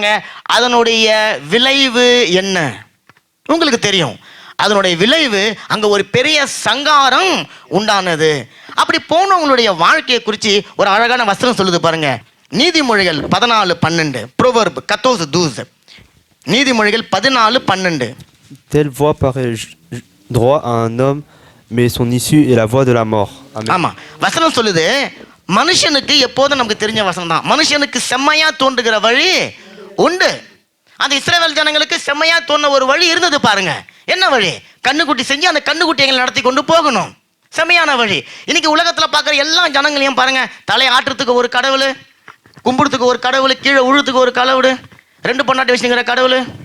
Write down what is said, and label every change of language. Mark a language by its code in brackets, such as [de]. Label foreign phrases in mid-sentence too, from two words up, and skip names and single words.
[ta] அதனுடைய விளைவு என்ன உங்களுக்கு தெரியும். அதனுடைய விளைவு அங்க ஒரு பெரிய சங்காரம் உண்டானது. அப்படி போனவங்களுடைய வாழ்க்கையை குறித்து ஒரு அழகான வசனம் சொல்லுது பாருங்க. நீதிமொழிகள் 14:12. Proverbe 14:12. நீதிமொழிகள் 14:12. [fr] Telle voie paraît droit à un homme, mais son issue est la voie de la mort. [ta] Amen. ஆமா, வசனம் சொல்லுது, மனுஷனுக்கு எப்போதும் நமக்கு தெரிஞ்ச வசனம் தான், மனுஷனுக்கு செம்மையா தோன்றுகிற வழி உண்டு. அந்த இஸ்ரவேல் ஜனங்களுக்கு செம்மையா தோன்ற ஒரு வழி இருந்தது பாருங்க. என்ன வழி? கண்ணுக்குட்டி செஞ்சு அந்த கண்ணுக்குட்டி எங்களை நடத்தி கொண்டு போகணும். செம்மையான வழி. இன்னைக்கு உலகத்துல பார்க்குற எல்லா ஜனங்களையும் பாருங்க, தலையை ஆட்டுறதுக்கு ஒரு கடவுள், கும்பிடுறதுக்கு ஒரு கடவுள், கீழே உழுறதுக்கு ஒரு கடவுள், 2 பொண்டாட்டி வச்சுங்கிற கடவுள்.